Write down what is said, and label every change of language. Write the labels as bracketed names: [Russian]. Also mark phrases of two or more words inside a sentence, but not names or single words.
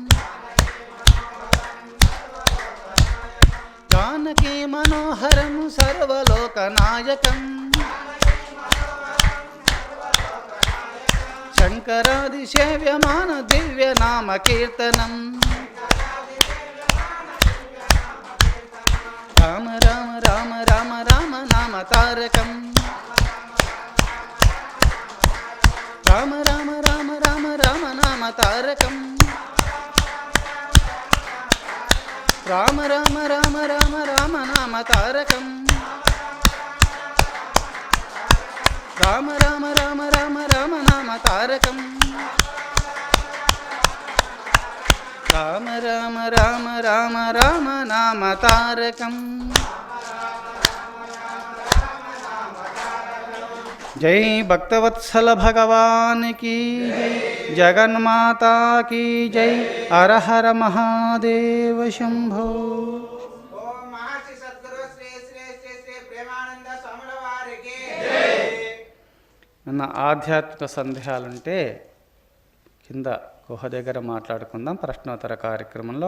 [Sanskrit] జానకీ మనోహరం సర్వలోకనాయకం. శంకరాదిసేవ్యమాన దివ్యనామ కీర్తనం. రామ రామ రామ రామ రామ నామ తారకం. రామ రామ రామ రామ రామ నామ తారకం. రామ రామ రామ రామ రామ నామ తారకం. రామ రామ రామ రామ రామ నామ తారకం. రామ రామ రామ రామ రామ నామ తారకం. [Hindi] जय भक्तवत्सल भगवान की जय. जगन्माता की जय. [Sanskrit] హర హర మహాదేవ శంభో. [Telugu] నిన్న ఆధ్యాత్మిక సందేహాలుంటే కింద గుహ దగ్గర మాట్లాడుకుందాం ప్రశ్నోత్తర కార్యక్రమంలో.